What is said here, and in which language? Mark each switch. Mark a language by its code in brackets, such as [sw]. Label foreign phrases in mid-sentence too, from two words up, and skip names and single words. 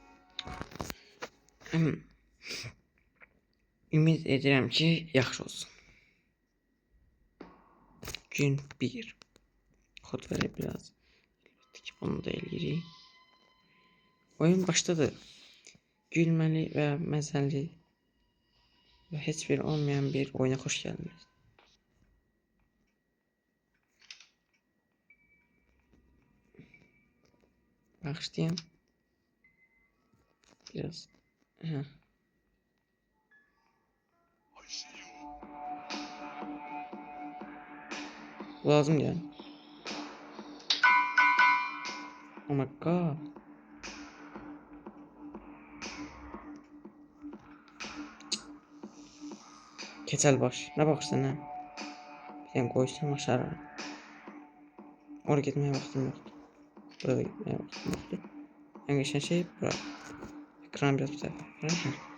[az] Ümid edirəm ki, yaxşı olsun. Gün 1. Kod verə biraz. Əlbəttə ki, bunu da eləyirik. Oyun başladı. Gülməli və məzəli ve heç bir olmayan bir oyuna [tr] hoş geldiniz. [az] Başlayayım. Biraz. Heh. Lazım yani. [en] Oh my god. [az] Keçəl baş. Nə baxırsan nə? Bir dənə qoysam aşağı. Oraya getməyə vaxtım yoxdur. Buraya getməyə vaxtım yoxdur. Ən qəşəng şey bura. Ekran biraz bu tərəfə.